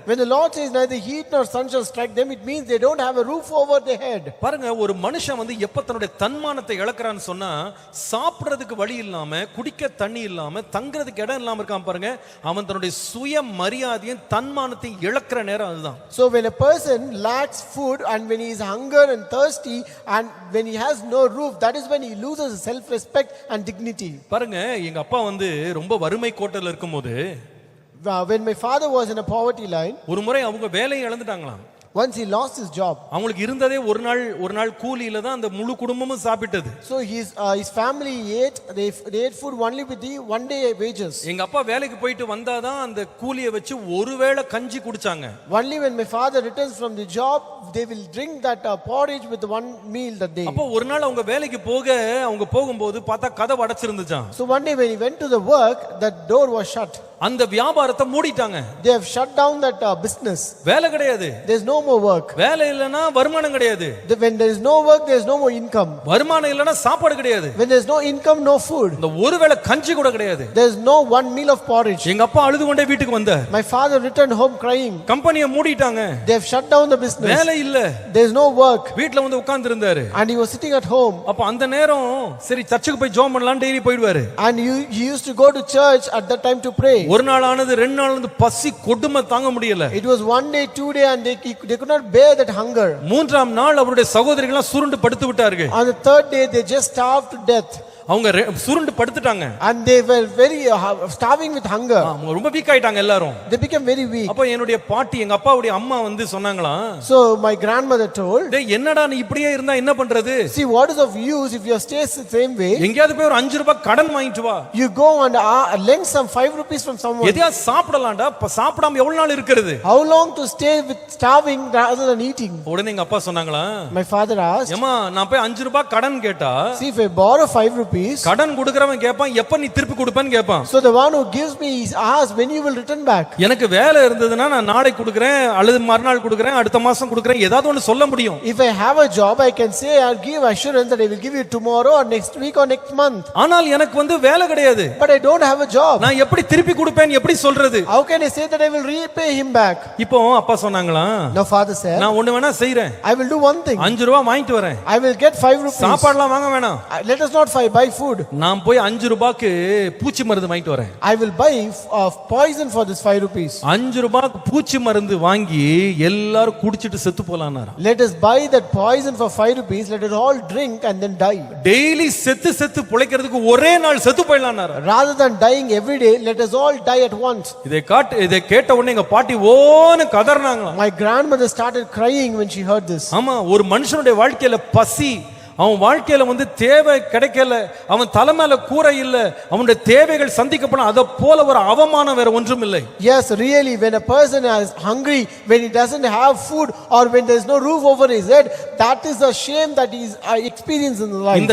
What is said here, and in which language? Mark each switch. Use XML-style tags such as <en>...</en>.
<en>When the Lord says neither heat nor sun shall strike them, it means they don't have a roof over their head.</en> <ta>பாருங்க, ஒரு மனுஷன் எப்ப தன்னுடைய தன்மானத்தை இழக்கிறான்னு சொன்னா, சாப்பிடுறதுக்கு வழி இல்லாம, குடிக்க தண்ணி இல்லாம, தங்குறதுக்கு இடம் இல்லாம இருக்கான் பாருங்க, அவன் தன்னுடைய சுய மரியாதையும் தன்மானத்தையும் இழக்கிற நேரம் அதுதான்.</ta> <en>So when a person lacks food and when he is hunger and thirsty and when he has no roof, that is when he loses self respect and dignity.</en> <ta>பாருங்க, எங்க அப்பா ரொம்ப வறுமை கோட்டத்துல இருக்கும்போது,</ta> <en>When my father was in a poverty line,</en> <ta>ஒரு முறை அவங்க வேலையை இழந்துட்டாங்களாம்.</ta> <en>once he lost his job.</en> <ta>அவங்களுக்கு இருந்ததே ஒரு நாள் கூலியில தான் அந்த முழு குடும்பமும் சாப்பிட்டது.</ta> <en>So his family ate, they ate food only with the one day wages.</en> <ta>எங்க அப்பா வேலைக்கு போயிட்டு வந்தாதான் அந்த கூலியை வச்சு ஒருவேளை கஞ்சி குடிச்சாங்க.</ta> <en>Only when my father returns from the job, they will drink that porridge with one meal that day.</en> <ta>அப்போ ஒரு நாள் அவங்க வேலைக்கு அவங்க போகும்போது பார்த்தா கதவு அடைச்சிருந்துச்சாம்.</ta> <en>So one day when he went to the work, that door was shut.</en> <ta>அந்த வியாபாரத்தை மூடிட்டாங்க.</ta> <en>They have shut down that business.</en> <ta>வேலை கிடையாது.</ta> <en>There is no more work.</en> <ta>வேலை இல்லனா வருமானம் கிடையாது.</ta> <en>When there is no work, there is no more income.</en> <ta>வருமானம் இல்லனா சாப்பாடு கிடையாது.</ta> <en>When there is no income, no food.</en> <ta>இந்த ஒருவேளை கஞ்சி கூட கிடையாது.</ta> <en>There is no one meal of porridge.</en> <ta>எங்க அப்பா அழுது கொண்டே வீட்டுக்கு வந்தார்.</ta> <en>My father returned home crying.</en> <ta>கம்பெனியை மூடிட்டாங்க.</ta> <en>They have shut down the business.</en> <ta>வேலை இல்ல.</ta> <en>There is no work.</en> <ta>வீட்ல உட்கார்ந்து இருந்தாரு.</ta> <en>And he was sitting at home.</en> <ta>அப்ப அந்த நேரம் சரி சர்ச்சுக்கு போய் ஜெபம் பண்ணலாம் daily போய்டுவாரு.</ta> <en>And he used to go to church at that time to pray.</en> <ta>ஒரு நாள் ஆனது, ரெண்டு நாள் ஆனது, பசி கொடுமை தாங்க முடியல.</ta> <en>It was one day, 2 day and they could not bear that hunger.</en> <ta>மூன்றாம் நாள் அவருடைய சகோதரிகள் சுருண்டு படுத்து விட்டார்கள்.</ta> <en>On the third day they just starved to death.</en> <ta>அவங்க சுருண்டு படுத்துட்டாங்க.</ta> <en>and they were very starving with hunger.</en> <ta>அவங்க ரொம்ப வீக் ஆயிட்டாங்க எல்லாரும்.</ta> <en>They became very weak.</en> <ta>அப்ப என்னுடைய பாட்டி எங்க அப்பாவுடைய அம்மா வந்து சொன்னாங்களாம்,</ta> <en>So my grandmother told,</en> <ta>டேய் என்னடா நீ இப்படியே இருந்தா என்ன பண்றது?</ta> <en>see, what is of use if you stay the same way?</en> <ta>எங்கயாவது போய் ஒரு 5 ரூபாய் கடன் வாங்கிட்டு வா.</ta> <en>You go and lend some 5 rupees from someone.</en> <ta>எதையா சாப்பிடலாம்டா. சாப்பிடாம எவ்வளவு நாள் இருக்குது?</ta> <en>How long to stay with starving rather than eating?</en> <ta>உடனே எங்க அப்பா சொன்னாங்களா,</ta> <en>My father asked,</en> <ta>ஏமா நான் போய் 5 ரூபாய் கடன் கேட்டா,</ta> <en>see, if I borrow 5 rupees,</en> <ta>கடன் கொடுக்கறவன் கேட்பான் எப்ப நீ திருப்பி கொடுப்பேன்னு கேட்பான்.</ta> <en>so the one who gives me is asked when you will return back.</en> <ta>எனக்கு வேலை இருந்ததுன்னா நான் நாளைக்கு கொடுக்கறேன் அல்லது மறுநாள் கொடுக்கறேன் அடுத்த மாசம் கொடுக்கறேன் ஏதாவது ஒன்னு சொல்ல முடியும்.</ta> <en>If I have a job, I can say I'll give assurance that I will give you tomorrow or next week or next month.</en> <ta>ஆனால் எனக்கு வந்து வேலை கிடையாது.</ta> <en>But I don't have a job.</en> <ta>நான் எப்படி திருப்பி கொடுப்பேன் எப்படி சொல்றது?</ta> <en>How can I say that I will repay him back?</en> <ta>இப்போ அப்பா சொன்னாங்களா,</ta> <en>Now father said,</en> <ta>நான் ஒண்ணு வேணா செய்றேன்.</ta> <en>I will do one thing.</en> <ta>5 ரூபாய் வாங்கிட்டு வரேன்.</ta> <en>I will get 5 rupees.</en> <ta>சாப்பாடுலாம் வாங்க வேணாம்.</ta> <en>Let us not buy food.</en> <ta>நான் போய் 5 ரூபாய்க்கு பூச்சி மருந்து வாங்கிட்டு வரேன்.</ta> <en>I will buy poison for this 5 rupees.</en> <ta>5 ரூபாய்க்கு பூச்சி மருந்து வாங்கி எல்லாரும் குடிச்சிட்டு செத்து போலாம்னாரா.</ta> <en>Let us buy that poison for 5 rupees. Let us all drink and then die.</en> <ta>Daily செத்து செத்து பிழைக்கிறதுக்கு ஒரே நாள் செத்து போயிடலாம்னாரா.</ta> <en>Rather than dying every day, let us all die at once.</en> <ta>இதை கேட்ட உடனே எங்க பாட்டி ஓன்னு கதறினாங்க.</ta> <en>My grandmother started crying when she heard this.</en> <ta>ஆமா, ஒரு மனுஷனுடைய வாழ்க்கையில பசி, அவன் வாழ்க்கையில வந்து தேவை கிடைக்கல, அவன் தலை மேல கூரை இல்ல, அவனுடைய தேவைகள் சந்திக்கப்படும், அத போல ஒரு அவமானம் வேற ஒன்றும் இல்லை.</ta> <en>Yes, really, when a person is hungry, when he doesn't have food or when there is no roof over his head, that is a shame that he is experiencing in life.</en>